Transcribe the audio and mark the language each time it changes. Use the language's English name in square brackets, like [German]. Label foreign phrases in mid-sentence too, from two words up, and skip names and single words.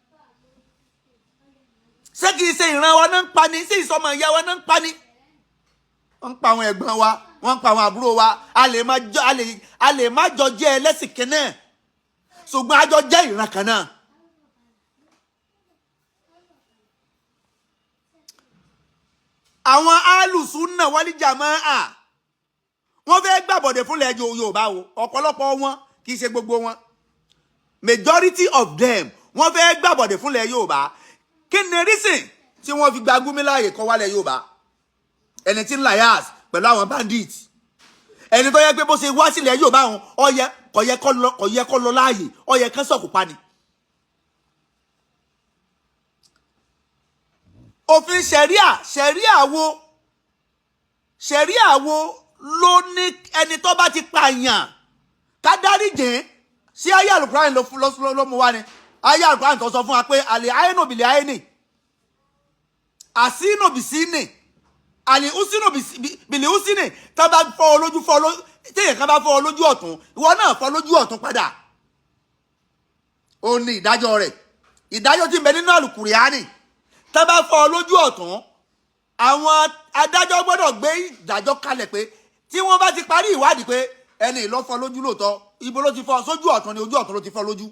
[Yoruba] ṣé kìí ṣe ìran wa náà ń pa ni ṣé ìsọmọ ìyá wa náà ń pa ni wọ́n ń pa àwọn ẹ̀gbọ́n wa wọ́n ń pa àwọn àbúrò wa a lè má jọ jẹ́ ẹlẹ́sìn kan náà ṣùgbọ́n a jọ jẹ́ ìran kan náà. àwọn alùsùnà wálé jàmáà wọ́n fẹ́ gbàbọ̀dẹ̀ fúnlẹ̀ Yorùbá o ọ̀pọ̀lọpọ̀ wọn kì í ṣe gbogbo wọn [English] majority of them [Yoruba] wọ́n fẹ́ gbàbọ̀dẹ̀ fúnlẹ̀ Yorùbá. Kí ni reason tí wọ́n fi gba Gumi láàyè kó wálẹ̀ Yorùbá? Ẹni tí ń liars pẹ̀lú àwọn bandits. Ẹni tó yẹ pé bó ṣe wá sílẹ̀ Yorùbá wọn kò yẹ kó lọ láàyè, ó yẹ kán sọ̀kù pa ni. Òfin ṣẹ̀ríà wo ló ní ẹni tó bá ti pààyàn ká dáríjìn? Sí ayé Al-Qur'an ló mú wá ni. Ayé Al-Qur'an tó sọ fún wa pé [Arabic] العين بالعين، السن بالسن، الأذن بالأذن. [Yoruba] Tá bá fọ́ lójú téèyàn kan bá fọ́ lójú ọ̀tún, ìwọ náà fọ́ lójú ọ̀tún padà. Ó ní ìdájọ́ rẹ̀. Ìdájọ́ tí ń bẹ nínú Al-Qur'ani. Tá bá fọ́ lójú ọ̀tún, àwọn adájọ́ gbọ́dọ̀ gbé ìdájọ́ kalẹ̀ pé tí wọ́n bá ti parí ìwádìí pé ẹni ló fọ́ lójú lóòótọ́, ibo ló ti fọ́, sójú ọ̀tún ni, ojú ọ̀tún ló ti fọ́ lójú.